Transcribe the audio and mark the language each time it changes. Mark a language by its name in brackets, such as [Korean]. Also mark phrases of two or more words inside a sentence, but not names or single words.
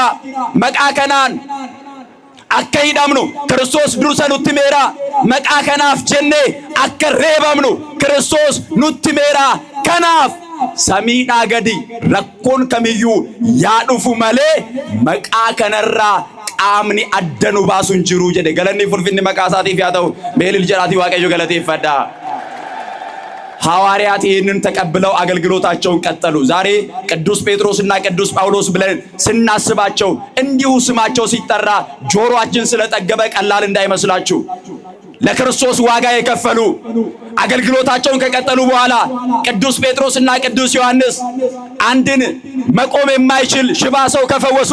[Oromo] maqaa kanaan akka hidhamnu Kiristoos dursa nutti meera maqaa kanaaf jennee akka reebamnu Kiristoos nutti meera kanaaf samiidhaa gadi rakkoon kamiyyuu yaa dhufu malee maqaa kanarraa qaamni adda nu baasu hin jiru jedhe galanni fulfinni maqaa isaatiif yaa ta'u beelil jedhaatii waaqayyo galateeffadha [Amharic] ሐዋርያት ይህንን ተቀብለው አገልግሎታቸውን ቀጠሉ ዛሬ ቅዱስ ጴጥሮስና ቅዱስ ጳውሎስ ብለን ስናስባቸው እንዲሁ ስማቸው ሲጠራ ጆሮአችን ስለጠገበ ቀላል እንዳይመስላችሁ ለክርስቶስ ዋጋ የከፈሉ አገልግሎታቸውን ከቀጠሉ በኋላ ቅዱስ ጴጥሮስና ቅዱስ ዮሐንስ አንድን መቆም የማይችል ሽባ ሰው ከፈወሱ